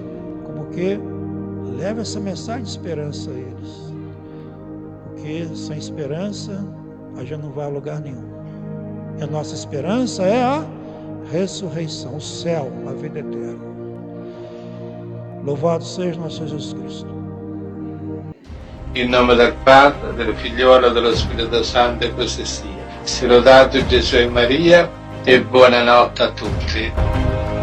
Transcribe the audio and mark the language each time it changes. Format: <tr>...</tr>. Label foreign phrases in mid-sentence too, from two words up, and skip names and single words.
<pt>Como que leve essa mensagem de esperança a eles. Porque sem esperança a gente não vai a lugar nenhum. E a nossa esperança é a ressurreição, o céu, a vida eterna. Louvado seja nosso Jesus Cristo.</pt> <it>In nome del Padre, del Figliolo e dello Spirito Santo, e così sia. Sia lodato Gesù e Maria, e buonanotte a tutti.</it>